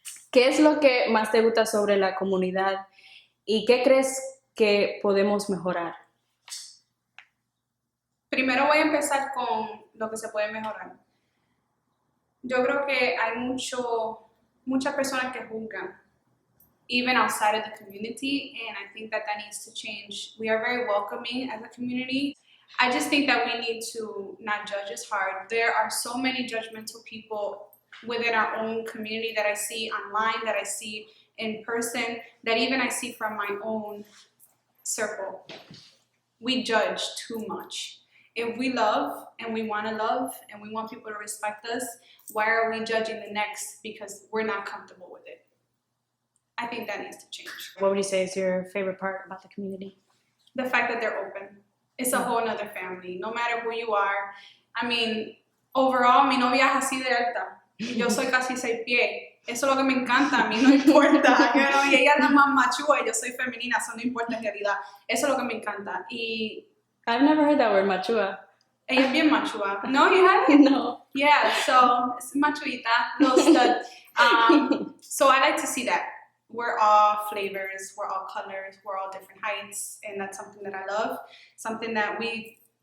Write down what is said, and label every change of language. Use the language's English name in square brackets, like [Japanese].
[Spanish] ¿Qué es lo que más te gusta sobre la comunidad y qué crees que podemos mejorar? Primero voy a empezar con lo que se puede mejorar. Yo creo que hay muchas personas que juzgan, [English] even outside of the community, and I think that needs to change. We are very welcoming as a community. I just think that we need to not judge as hard. There are so many judgmental people within our own community that I see online, that I see in person, that even I see from my own circle. We judge too much. If we love and we want to love and we want people to respect us, why are we judging the next because we're not comfortable with it? I think that needs to change. What would you say is your favorite part about the community? The fact that they're open. It's a whole nother family, no matter who you are. I mean, overall, [Spanish] mi novia es así de alta. Yo soy casi 6 pies. Eso es lo que me encanta, a mí no importa. [English] You know? [Spanish] Y ella es la más machúa y yo soy femenina, eso no importa en realidad. Eso es lo que me encanta. Y [English] I've never heard that word, machúa. [Spanish] Ella es bien machúa. No, [English] you haven't? No. Yeah, so it's machuita, little stud. So I like to see that. We're all flavors, we're all colors, we're all different heights, and that's something that I love. Something that we